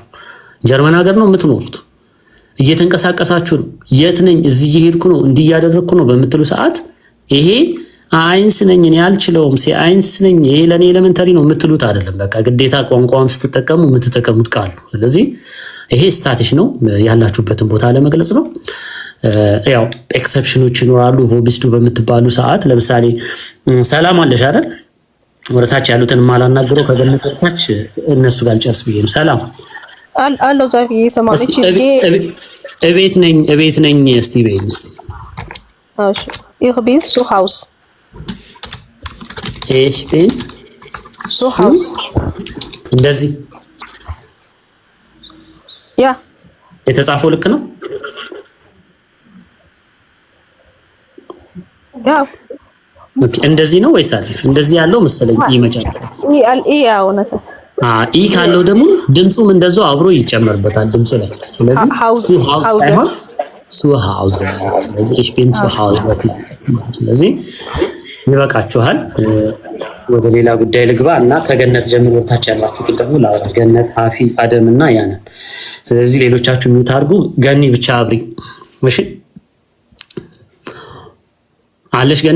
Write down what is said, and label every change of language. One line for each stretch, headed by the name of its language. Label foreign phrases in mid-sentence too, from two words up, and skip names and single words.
Amharic: ጀርመን ሀገር ነው የምትኖሩት፣ እየተንቀሳቀሳችሁ ነው። የት ነኝ እዚህ እየሄድኩ ነው እንዲህ እያደረግኩ ነው በምትሉ ሰዓት ይሄ አይንስ ነኝ እኔ አልችለውም አይንስ ነኝ ይሄ ለኔ ኤሌመንተሪ ነው የምትሉት አይደለም። በቃ ግዴታ ቋንቋውን ስትጠቀሙ የምትጠቀሙት ቃል ነው። ስለዚህ ይሄ ስታቲሽ ነው፣ ያላችሁበትን ቦታ ለመግለጽ ነው። ያው ኤክሰፕሽኖች ይኖራሉ። ቮቢስቱ በምትባሉ ሰዓት ለምሳሌ ሰላም አለሽ አይደል? ወደታች ያሉትን ማላናግረው ከገነት ወደታች እነሱ ጋር ልጨርስ ብዬ ነው። ሰላም አለው ዛፊ ሰማለች እቤት ነኝ እስቲ በይኝ እስቲ።
German: እሺ ich bin zu Hause ich bin zu Hause
Amharic: እንደዚህ ያ የተጻፈው ልክ ነው? ያ ኦኬ። እንደዚህ ነው ወይስ አይደል? እንደዚህ ያለው መሰለኝ ይመጫል። ያው ነተ ኢ ካለው ደግሞ ድምጹም እንደዛው አብሮ ይጨመርበታል ድምጹ ላይ። ስለዚህ
German: zu Hause
Amharic: ስለዚህ
German: ich bin zu Hause።
Amharic: ስለዚህ ይበቃችኋል። ወደ ሌላ ጉዳይ ልግባ እና ከገነት ጀምሮ ታች ያላችሁት ደግሞ ላውራ። ገነት፣ ሀፊ፣ አደም እና ያንን። ስለዚህ ሌሎቻችሁ ሚውት አድርጉ። ገኒ ብቻ አብሪ። እሺ አለሽ ገኒ?